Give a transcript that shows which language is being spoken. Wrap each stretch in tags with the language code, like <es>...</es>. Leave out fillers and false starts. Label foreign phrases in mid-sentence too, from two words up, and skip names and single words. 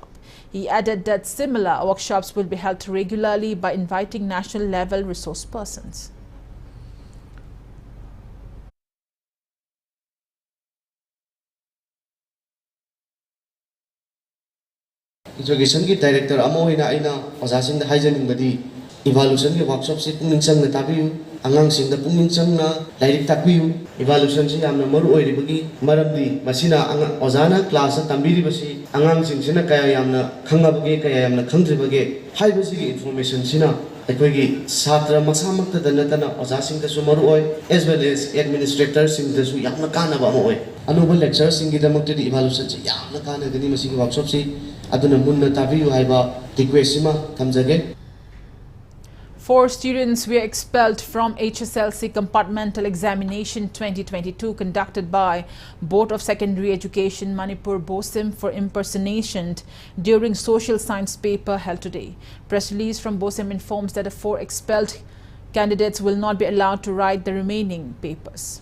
<en>He added that similar workshops will be held regularly by inviting national level resource persons.</en> <mni>Education ki director amo ina aina osasing da haijaning badi evaluation ki workshop si pungning sang na tabiu angang sing da pungning sang na lairik takbiu evaluation si amna maru oi ribagi maramdi masina anga ozana class tambiri basi angang sing sina kaya yamna khangabage kaya yamna khangdribage haibasi ki information sina aikoigi satra masamakta danatana osasing da su maru oi</mni> <en>as well as administrators</en> <mni>sing da su yamna kana ba mo oi anuba lectures sing gi damakti evaluation si yamna kana gani masi workshop si aduna munna tabiu haiba request sima thamjage.</mni> <en>4 students were expelled from HSLC Compartmental Examination 2022 conducted by Board of Secondary Education Manipur BOSIM for impersonation during social science paper held today. Press release from BOSIM informs that the 4 expelled candidates will not be allowed to write the remaining papers.</en>